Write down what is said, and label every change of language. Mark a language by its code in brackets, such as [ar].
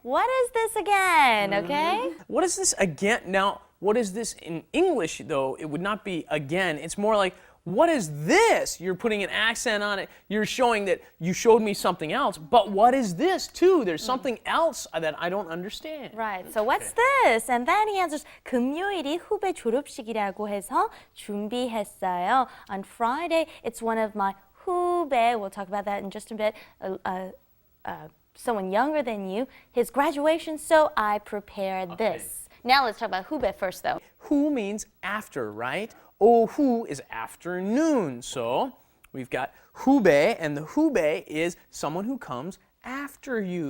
[en] What is this again? Okay? What is this again? Now, what is this in English though? It would not be again. It's more like, what is this? You're putting an accent on it. You're showing that you showed me something else. But what is this too? There's something else that I don't understand. Right. So what's this? And then he answers [ko] 금요일이 후배 졸업식이라고 해서 준비했어요. [en] On Friday, it's one of my 후배. We'll talk about that in just a bit. Someone younger than you. His graduation, so I prepared this. Now let's talk about 후배 first though. Hu means after, right? 오후 is afternoon. So we've got 후배, and the 후배 is someone who comes after you.